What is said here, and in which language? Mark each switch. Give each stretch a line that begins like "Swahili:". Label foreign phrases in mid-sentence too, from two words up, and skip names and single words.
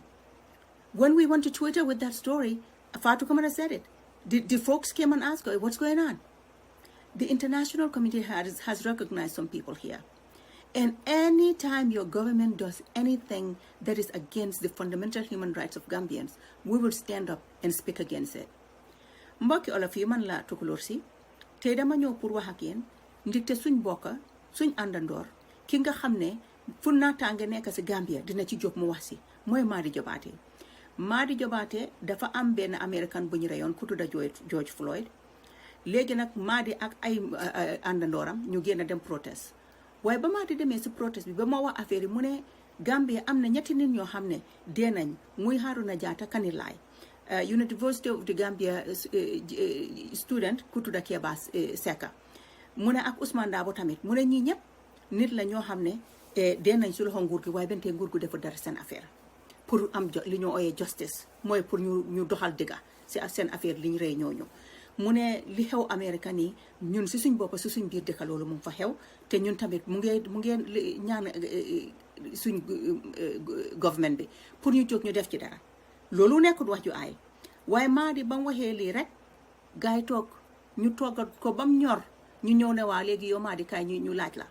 English: When we went to Twitter with that story, Fatou Camara said it. The folks came and asked her, what's going on? The international community has recognized some people here. And any time your government does anything that is against the fundamental human rights of Gambians, we will stand up and speak against it.
Wolof: Mbokki olof yi man la tukulóor si tey dama ñëw pour wax ak yéen ndigte suñ bokka suñ àndandoor ki nga xam ne fu naataange nekk si Gambia dina ci jóg mu wax si mooy Madi Jobarteh. Madi Jobarteh dafa am benn American bu ñu reyoon ku tudda George Floyd. Léegi nag Madi ak ay àndandooram ñu génn dem protest. Waaye ba Madi demee si protest bi ba ma wax affaire yi mu ne Gambia am na ñetti nit ñoo xam ne dee nañ muy Haruna Jatta Kanilai, University of the Gambia student ku tudda Keba Seka mu ne ak Ousmane Dabo tamit mu ne ñii ñëpp nit la ñoo xam ne den nañ su loxo nguur gi waaye bente nguur gu defu dara seen affaire pour am li ñoo ooyee justice mooy pour ñu doxal dëgga si seen affaire li ñu rey ñooñu mu ne li xew Amérique nii ñun si suñ boppa si suñ biir dëkka loolu mu ngi fa xew te ñun tamit mu ngeen ñaan suñ government bi pour ñu jóg ñu def ci dara loolu nekkul wax ju aay waaye Madi ba mu waxee lii rek gars yi toog ñu toggal ko ba mu ñor ñu ñëw ne waa léegi yow Madi kaay ñu laaj la